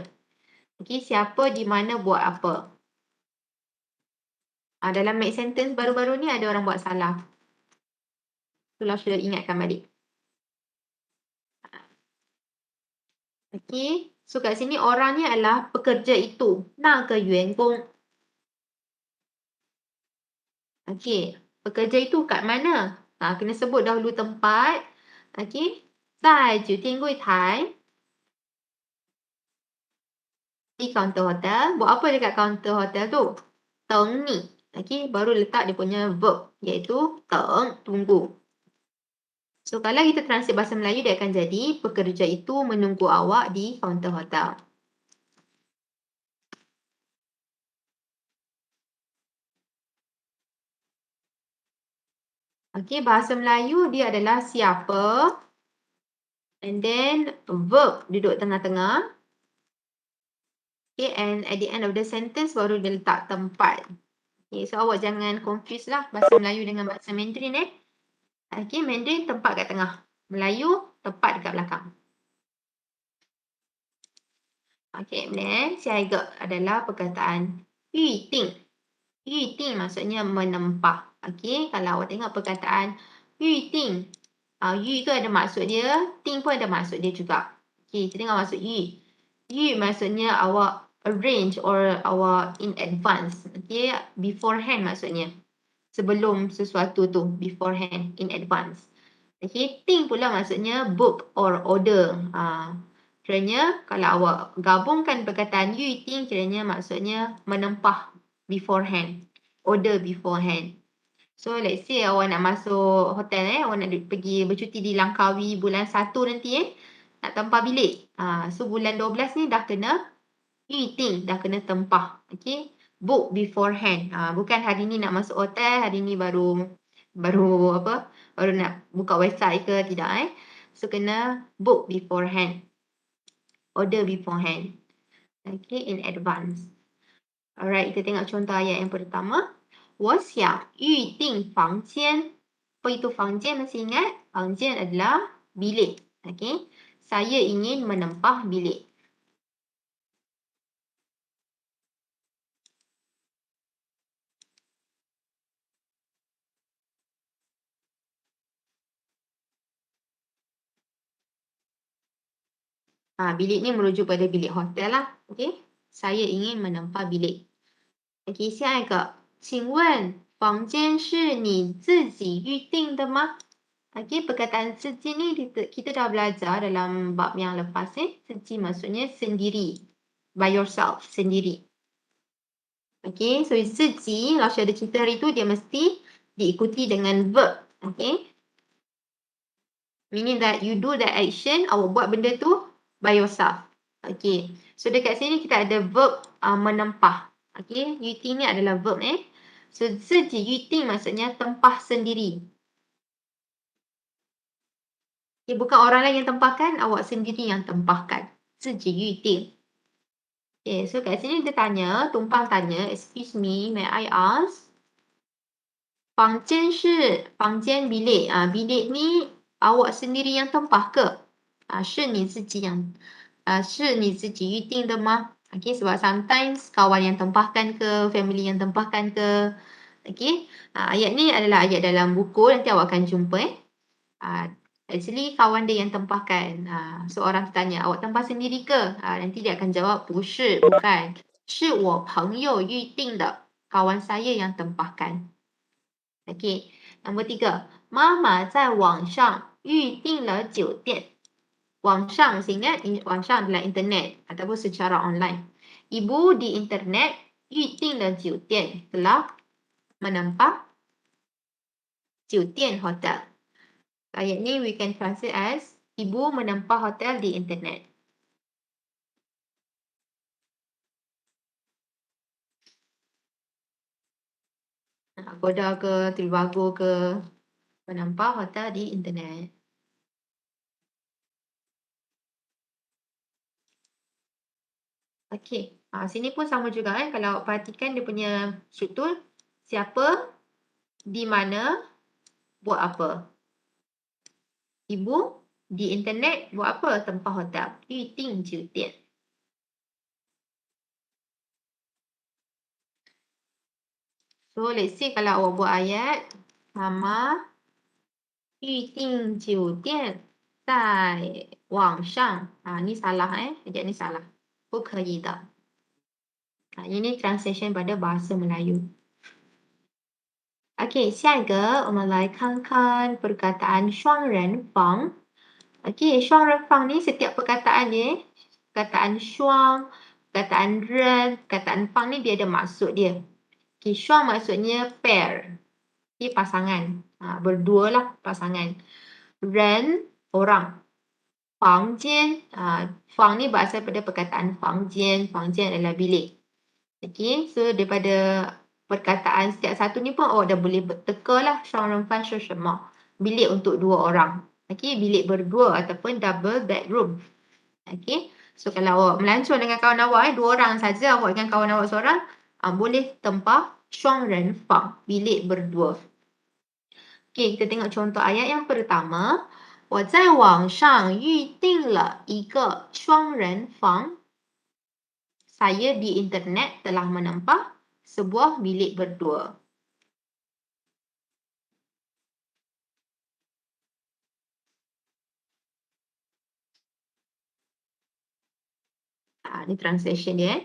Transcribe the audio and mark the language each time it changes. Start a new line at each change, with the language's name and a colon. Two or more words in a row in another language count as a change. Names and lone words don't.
Malay: Okay, siapa, di mana, buat apa. Dalam
English: make sentence
Malay: baru-baru ni ada orang buat salah. Itulah sudah ingatkan balik. Okay, so kat sini orangnya adalah pekerja itu.
Chinese: 那个员工.
Malay: Okay, pekerja itu kat mana? Kena sebut dahulu tempat.
Chinese: Okay, 在酒店柜台.
Malay: Di counter hotel. Buat apa dekat counter hotel tu?
Chinese: 等你.
Malay: Okay, baru letak dia punya verb. Iaitu 等, tunggu. So, kalau kita translate bahasa Melayu, dia akan jadi pekerja itu menunggu awak di kaunter hotel. Okay, bahasa Melayu dia adalah siapa.
English: And then
Malay: verb duduk tengah-tengah.
English: Okay, and at the end of the sentence
Malay: baru dia letak tempat. Okay, so awak jangan confuse lah bahasa Melayu dengan bahasa Mandarin. Okay, Mandarin tempat kat tengah. Melayu tempat dekat belakang.
English: Okay, then
Chinese: 下一个
Malay: adalah perkataan 预定. 预定 maksudnya menempah. Okay, kalau awak tengok perkataan 预定, 预 tu ada maksud dia, 定 pun ada maksud dia juga. Okay, kita tengok maksud 预. 预 maksudnya awak arrange or awak
English: in advance.
Malay: Okay, beforehand maksudnya. Sebelum sesuatu tu,
English: beforehand, in advance.
Malay: Okay, 定 pula maksudnya book or order. Kiranya kalau awak gabungkan perkataan 预定, kiranya maksudnya menempah beforehand.
English: Order beforehand. So, let's say
Malay: awak nak masuk hotel, awak nak pergi bercuti di Langkawi bulan 1 nanti, nak tempah bilik. So, bulan 12 ni dah kena 预定, dah kena tempah.
English: Okay, book beforehand.
Malay: Bukan hari ni nak masuk hotel, hari ni baru nak buka website ke, tidak.
English: So, kena book beforehand. Order beforehand. Okay, in advance.
Malay: Alright, kita tengok contoh ayat yang pertama.
Chinese: 我想预定房间.
Malay: Apa itu 房间? Masih ingat? 房间 adalah bilik. Okay. Saya ingin menempah bilik. Bilik ni merujuk pada bilik hotel lah. Okay. Saya ingin menempah bilik.
Chinese: Okay, 下一个. 请问房间是你自己预定的吗?
Malay: Okay, perkataan 自己 ni kita dah belajar dalam bab yang lepas. 自己 maksudnya sendiri.
English: By yourself,
Malay: sendiri.
Chinese: Okay, so 自己,
Malay: kalau ada cerita hari tu, dia mesti diikuti dengan verb. Okay.
English: Meaning that you do the action,
Malay: awak buat benda tu
English: by yourself.
Malay: Okay, so dekat sini kita ada verb menempah. Okay, 预定 ni adalah verb. So,
Chinese: 自己预定
Malay: maksudnya tempah sendiri. Okay, bukan orang lain yang tempahkan, awak sendiri yang tempahkan.
Chinese: 自己预定.
Malay: Okay, so kat sini dia tanya, tumpang tanya,
English: excuse me, may I ask?
Chinese: 房间是房间 bilik.
Malay: Bilik ni awak sendiri yang tempah ke?
Chinese: 是你自己预定的吗?
Malay: Okay, sebab sometimes kawan yang tempahkan ke, family yang tempahkan ke. Okay, ayat ni adalah ayat dalam buku, nanti awak akan jumpa. Actually kawan dia yang tempahkan. So orang tanya, awak tempah sendiri ke? Nanti dia akan jawab,
Chinese: 不是, bukan. 是我朋友预定的.
Malay: Kawan saya yang tempahkan. Okay, nombor 3.
Chinese: 妈妈在网上预定了酒店. 网上,
Malay: mesti ingat, 网上 adalah internet ataupun secara online. Ibu di internet
Chinese: 预定了酒店,
Malay: telah menempah 酒店 hotel. Ayat ni
English: we can translate as
Malay: ibu menempah hotel di internet. Agoda ke, Trivago ke, menempah hotel di internet. Okey, sini pun sama juga kan. Kalau perhatikan dia punya struktur, siapa, di mana, buat apa. Ibu di internet buat apa? Tempah hotel.
Chinese: 预订酒店.
English: So let's say
Malay: kalau awak buat ayat, Mama
Chinese: 预订酒店在网上.
Malay: Ni salah ayat ni salah.
Chinese: 不可以的.
Malay: Ini translation pada bahasa Melayu. Okey,
Chinese: 下一个我们来看看 perkataan 双人房.
Malay: Okey, 双人房 ni setiap perkataan dia, perkataan 双, perkataan 人, perkataan 房 ni dia ada maksud dia. Okey, 双 maksudnya pair. Okey, pasangan. Berdua lah pasangan. 人, orang. 房间, 房 ni berasal pada perkataan 房间. 房间 adalah bilik. Okey, so daripada perkataan setiap satu ni pun awak dah boleh teka lah
Chinese: 双人房是什么.
Malay: Bilik untuk 2 orang. Okey, bilik berdua ataupun
English: double bedroom.
Malay: Okey, so kalau awak melancong dengan kawan awak 2 orang saja, awak dengan kawan awak seorang, boleh tempah 双人房, bilik berdua. Okey, kita tengok contoh ayat yang pertama.
Chinese: 我在网上预订了一个双人房.
Malay: Saya di internet telah menempah sebuah bilik berdua. Ini translation dia.